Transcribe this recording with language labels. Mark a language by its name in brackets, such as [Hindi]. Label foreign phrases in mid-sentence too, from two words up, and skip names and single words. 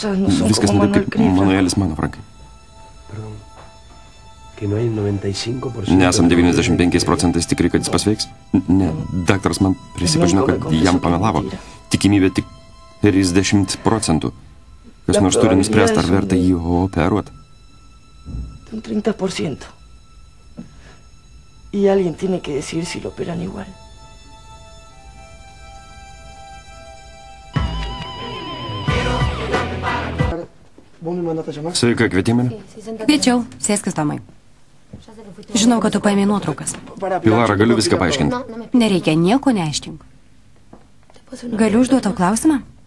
[Lithuanian] Viskas ne taip, kaip Manuelis mano, Frankai. Nesam 95% tikri, kad jis pasveiks? Ne, daktaras man prisipažino, kad jam pamelavo. Tikimybė tik 30%. Kas nors turi nuspręsti, ar verta jį operuoti. [Spanish] Un 30%. Y alguien tiene que decir si lo operan igual. [Lithuanian] Sveika, kvietei mane? Kviečiau, sėskis, Tomai. Žinau, kad tu paėmė nuotraukas. Pilara, galiu viską paaiškinti. Nereikia, nieko neaiškink. Galiu užduoti tau klausimą?